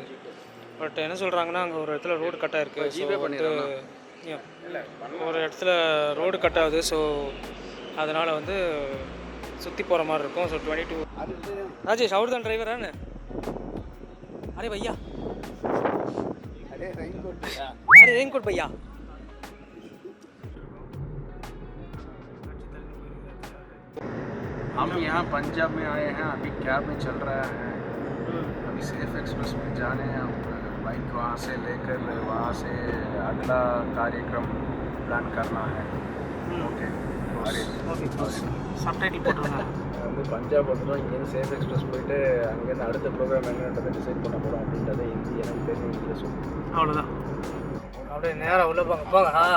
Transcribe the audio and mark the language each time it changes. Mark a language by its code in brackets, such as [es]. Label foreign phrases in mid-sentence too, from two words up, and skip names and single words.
[ta] பட் என்ன சொல்கிறாங்கன்னா அங்கே ஒரு இடத்துல ரோடு கட்டாக இருக்குது. ஸோ வந்து ஒரு இடத்துல [en] road cut [ta] ஆகுது. ஸோ அதனால் வந்து சுற்றி போகிற மாதிரி இருக்கும். ஸோ 22. ராஜேஷ் அவர் தான் டிரைவரானு? [hi] अरे भैया, अरे रेनकोट भैया. हम यहाँ पंजाब में आए हैं. अभी कैब में चल रहा है. अभी सेफ एक्सप्रेस में जाने हैं. हम बाइक वहाँ से लेकर वहाँ से अगला कार्यक्रम प्लान करना है. ओके [ta] சப்டைட்டில் போட்டுருங்க. வந்து பஞ்சாப் வந்துடும். இங்கேருந்து சேஃப் எக்ஸ்பிரஸ் போயிட்டு அங்கேருந்து அடுத்த ப்ரோக்ராம் என்னன்றதை டிசைட் பண்ண போகிறோம் அப்படின்றத ஹிந்தி எனக்கு தெரியும். இந்திய சொல்லி அவ்வளோதான். அப்படியே நேராக உள்ளே போங்க.